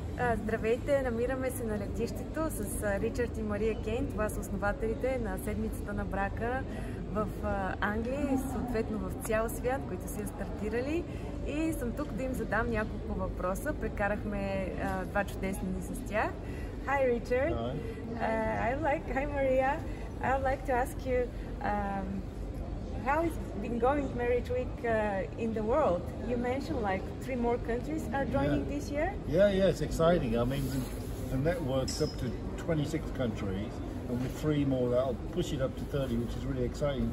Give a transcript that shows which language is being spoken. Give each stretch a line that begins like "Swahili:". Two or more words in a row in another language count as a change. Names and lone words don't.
Bulgarian: Здравейте, намираме се на летището с Ричард и Мария Кейн. Това са основателите на Седмицата на брака в Англия и съответно в цял свят, които са стартирали. И съм тук да им задам няколко въпроса. Прекарахме 2 чудесни дни с тях.
English: Hi Richard. Hi Maria. I would like to ask you how it's been going Marriage Week in the world. You mentioned like 3 more countries are joining this year. Yeah, it's exciting. I mean, the network's up to 26 countries, and with 3 more that'll push it up to 30, which is really exciting.